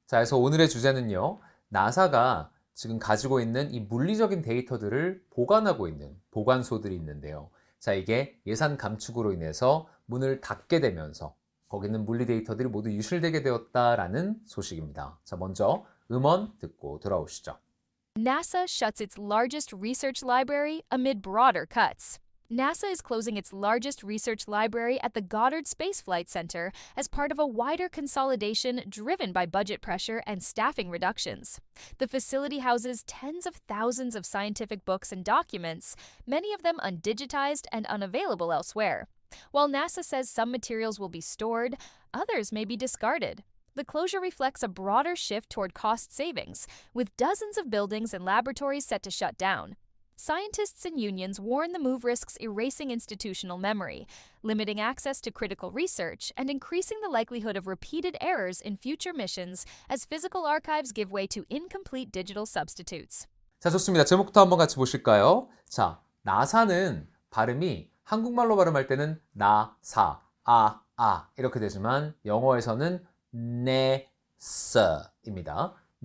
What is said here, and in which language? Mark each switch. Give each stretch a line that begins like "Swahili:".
Korean: 자, 그래서 오늘의 주제는요. 나사가 지금 가지고 있는 이 물리적인 데이터들을 보관하고 있는 보관소들이 있는데요. 자, 이게 예산 감축으로 인해서 문을 닫게 되면서 거기 있는 물리 데이터들이 모두 유실되게 되었다라는 소식입니다. 자, 먼저 음원 듣고 돌아오시죠.
English: NASA shuts its largest research library amid broader cuts. NASA is closing its largest research library at the Goddard Space Flight Center as part of a wider consolidation driven by budget pressure and staffing reductions. The facility houses tens of thousands of scientific books and documents, many of them undigitized and unavailable elsewhere. While NASA says some materials will be stored, others may be discarded. The closure reflects a broader shift toward cost savings, with dozens of buildings and laboratories set to shut down. Scientists and unions warn the move risks erasing institutional memory, limiting access to critical research, and increasing the likelihood of repeated errors in future missions as physical archives give way to incomplete digital substitutes.
Korean: 자, 좋습니다. 제목부터 한번 같이 보실까요? 자, 나사는 발음이 한국말로 발음할 때는 나사, 이렇게 되지만 영어에서는 NASA입니다.